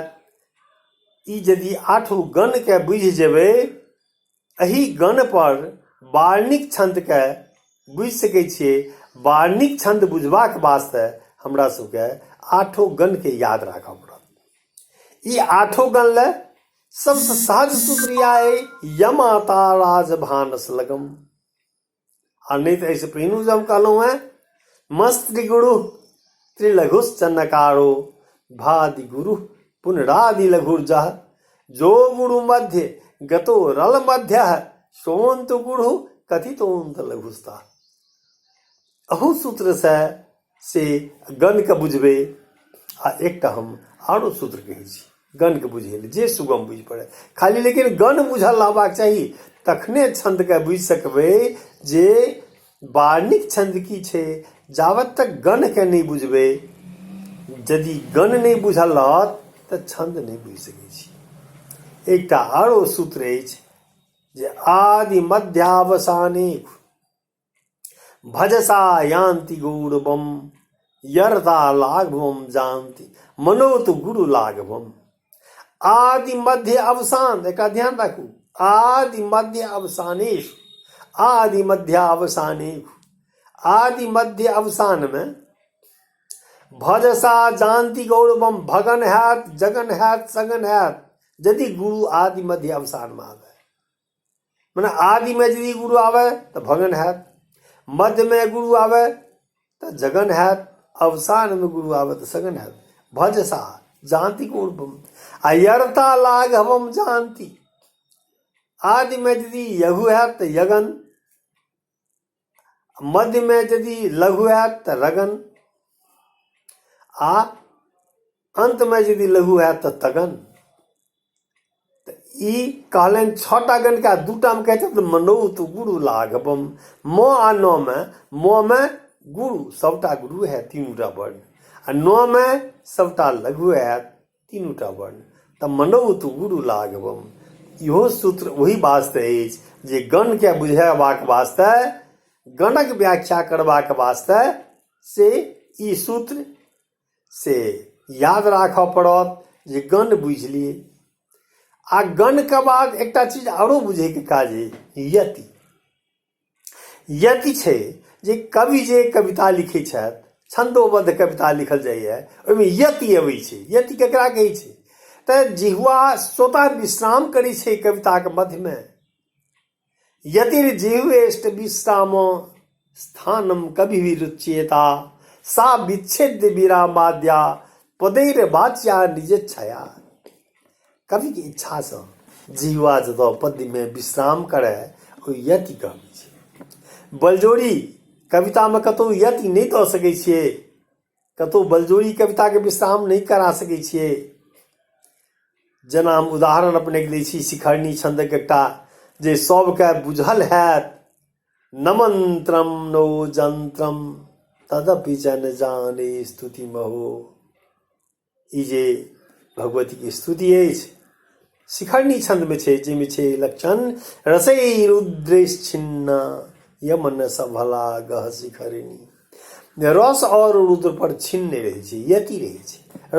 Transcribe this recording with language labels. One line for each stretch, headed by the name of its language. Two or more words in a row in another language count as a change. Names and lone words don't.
Maithili: ई यदि 8 गण के बुझि जेबै, एही गण पर वार्णिक छंद के बुझि सकै छियै। वार्णिक छंद बुझबाक वास्ते हमरा सबके 8 गण के याद राखऽ पड़त। ई 8 गण ले सबसे सहज सूत्र इएह अइ,
Sanskrit: यमाता राज भानस लगम।
Maithili: आ नहीं तो ऐसे पहिनू जब कहलहुँ हैं,
Sanskrit: मस्त गुरु त्रिलघुश्च नकारो, भादि गुरु पुनरादि लघुर्जा, जो गुरु मध्य गतो रल मध्य, सोंत गुरु कथितोंत लघुस्ता।
Maithili: अहू सूत्र से गण के बुझबे। आ एकटा हम आरो सूत्र कहै छी गण के बुझे ले, जे सुगम बुझ पड़े। खाली लेकिन गण बुझल रहबाक चाही, तखने छंद के बुझि सकबै जे वार्णिक छंद की छै। जावत तक गण के नहीं बुझबै, यदि गण नहीं बुझल रहत तऽ छंद नहीं बुझि सकै छी। एकटा आरो सूत्र अछि जे
Sanskrit: आदि मध्यावसाने भजसा यान्ति गौरवम, यर्दा लाघवम जानति मनोत गुरु लाघवम।
Maithili: आदि मध्य अवसान, एकरा ध्यान राखू। आदि मध्य अवसानेश, आदि मध्य अवसाने, आदि मध्य अवसान में
Sanskrit: भजसा जानती गौरवम,
Maithili: भगन हैत, जगन हैत, सगन हैत यदि गुरु आदि मध्य अवसान में आवे। माने आदि में यदि गुरु आवे तो भगन हैत, मध्य में गुरु आवे तो जगन हैत, अवसान में गुरु आवे तो सगन हैत।
Sanskrit: भजसा जानती गौरवम अयर्ता लाघवम जानती।
Maithili: आदि में यदि यघु हैत तो यगन, मध्य में यदि लघु हैत तो रगन, आ अंत में यदि लघु हैत तो तगन। ई कहलन 6टा गण का 2टा में कहते तो
Sanskrit: मनोत गुरु लाघवम।
Maithili: म आ न में, म में गुरु सबटा गुरु है 3टा वर्ण, आ न में सबटा लघु है 3टा वर्ण।
Sanskrit: तो मनोत गुरु लाघवम,
Maithili: इहो सूत्र वही वास्ते अछि जे गण के बुझेबाक वास्ते, गणक व्याख्या करबाक वास्ते से ई सूत्र से याद राखऽ पड़त जे गण बुझि लियै। आ गण के बाद एकटा चीज आरो बुझे के काज है यति। यति छै जे कवि जे कविता लिखै छथि, छंदोबद्ध कविता लिखल जाइए, ओहिमे यति अबै छै। यति केकरा कहै छै? तऽ जिह्वा स्वतः विश्राम करै छै कविता के मध्य में।
Sanskrit: यतिर जिह्वेष्ट विश्राम स्थानम कवि विरुच्येता, सा विच्छेद्य विरामाद्या पदैर वाच्या निजेच्छया।
Maithili: कवि की इच्छा से जिह्वा जतऽ पद्य में विश्राम करे ओ यति कहै छै। बलजोड़ी कविता में कतौ यति नहीं दऽ सकै छियै, कतौ बलजोड़ी कविता के विश्राम नहीं करा सकै छियै। जेना हम उदाहरण अपने दै छी शिखरनी छंदक एकटा जे सबके बुझल हैत,
Sanskrit: न मंत्रम नो जंत्रम तदपि जन जाने स्तुति महो।
Maithili: ई जे भगवती के स्तुति अछि शिखरनी छंद में छै, जाहिमे छै लक्षण
Sanskrit: रसै रुद्रेश्छिन्ना यमन सभला गह शिखरिणी।
Maithili: रस और रुद्र पर छिन्न रहे छै, यति रहे छै।